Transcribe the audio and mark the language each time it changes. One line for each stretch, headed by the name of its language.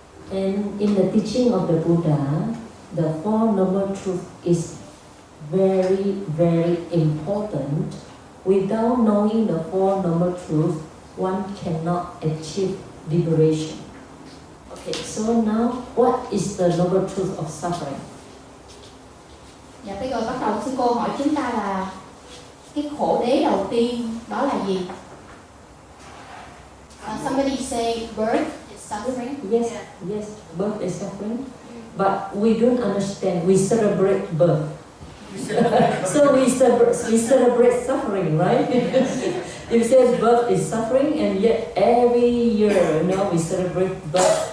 English: And in the teaching of the Buddha, the Four Noble Truths is very, very important. Without knowing the Four Noble Truths, one cannot achieve liberation. Okay, so now what is the Noble Truth of suffering?
Vietnamese: Dạ, bây giờ bắt đầu sư cô hỏi chúng ta là cái khổ đế đầu tiên đó là gì?
English: Somebody say birth is suffering. Yes, yes, birth is suffering. But we don't understand. We celebrate birth. So we celebrate suffering, right? You say birth is suffering, and yet every year, we celebrate birth.